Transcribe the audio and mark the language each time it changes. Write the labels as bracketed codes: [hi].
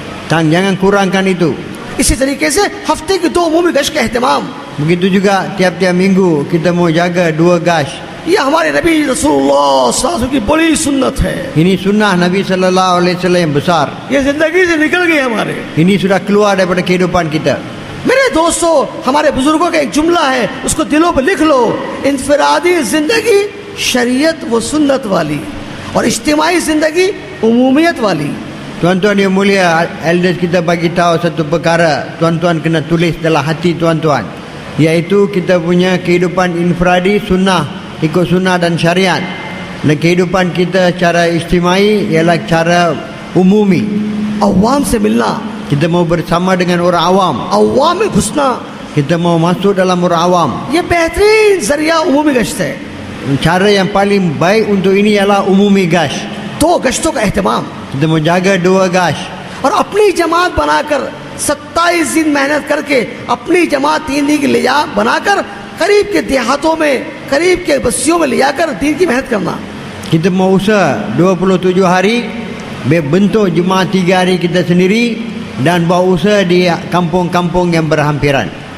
[ms] Jangan kurangkan itu. [hi] इसी तरीके से हफ्ते की 2 उमूमी गश्त का एहतमाम, [ms] Begitu juga tiap-tiap minggu kita mau jaga 2 gash. [hi] ये हमारे नबी रसूलुल्लाह सल्लल्लाहु अलैहि वसल्लम की बड़ी सुन्नत है। [ms] Ini sunnah Nabi sallallahu alaihi wasallam yang besar. [hi] ये जिंदगी से निकल गई हमारे। [ms] Ini sudah keluar daripada kehidupan kita. [hi] मेरे दोस्तों, हमारे बुजुर्गों का एक जुमला है, उसको दिलों पर लिख लो। इंफरादी जिंदगी शरीयत व सुन्नत वाली, और इज्तिमाई जिंदगी उमूमियत वाली। [ms] Tuan-tuan yang mulia, elders kita bagi tahu satu perkara, tuan-tuan kena tulis dalam hati tuan-tuan, iaitu kita punya kehidupan infradi sunnah, ikut sunnah dan syariat. Dan kehidupan kita secara istimai ialah cara umumi. [hi] अवाम से मिलना, [ms] Kita mau bersama dengan orang awam, [hi] अवाम में घुसना, [ms] kita mau masuk dalam orang awam. [hi] ये बेहतरीन जरिया उमूमी गश्त है। [ms] Cara yang paling baik untuk ini ialah umumi gash. [hi] 2 गश्तों का एहतमाम, [ms] Kita mau jaga 2 gash. [hi] और अपनी जमात बनाकर 27 दिन मेहनत करके अपनी जमात 3 दिन की ले जा बनाकर करीब के देहातों में, करीब के बस्तियों में ले जाकर दीन की मेहनत करना। [ms] Kita mau usaha 27 hari, bentuk jemaah 3 hari kita sendiri, dan buat usaha di kampung-kampung yang berhampiran.